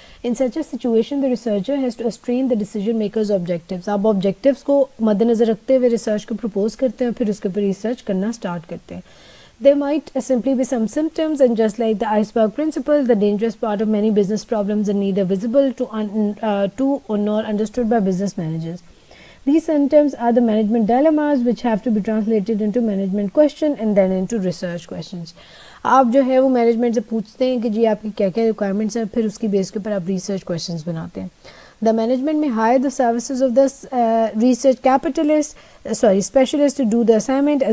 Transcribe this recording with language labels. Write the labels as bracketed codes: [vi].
[en] In such a situation, the researcher has to ascertain the decision maker's objectives. [ur] آپ objectives کو مد نظر رکھتے ہوئے ریسرچ کو پرپوز کرتے ہیں اور پھر اس کے اوپر ریسرچ کرنا اسٹارٹ کرتے ہیں. [en] There might simply be some symptoms, and just like the iceberg principle, the dangerous part of many business problems are neither visible to or nor understood by business managers. These symptoms are the management dilemmas which have to be translated into management question and then into research questions. [ur] آپ جو ہے وہ management سے پوچھتے ہیں کہ جی آپ کی کیا کیا ریکوائرمنٹس ہیں, پھر اس کی بیس کے اوپر آپ ریسرچ کویشچنس بناتے ہیں. [en] The management میں hire the services of the research specialist to do the assignment.